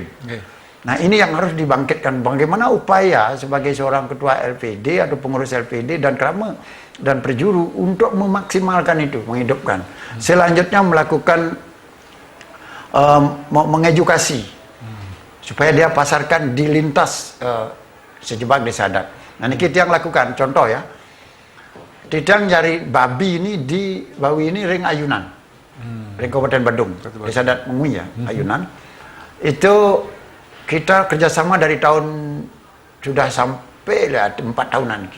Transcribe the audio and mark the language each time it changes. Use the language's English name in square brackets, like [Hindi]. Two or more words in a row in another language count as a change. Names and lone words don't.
[Indonesian] Nah ini yang harus dibangkitkan. Bagaimana upaya sebagai seorang ketua LPD atau pengurus LPD dan Krama dan Perjuru untuk memaksimalkan itu, menghidupkan. Selanjutnya melakukan mengedukasi supaya dia pasarkan di lintas sejebak desa adat. Nah ini kita yang lakukan. Contoh ya, Tidang cari babi ini di Bawi ini ring Ayunan, ring Kabupaten Badung, desa adat Mengui ya, Ayunan. Itu kita kerjasama dari tahun sudah sampai 4 tahunan ini.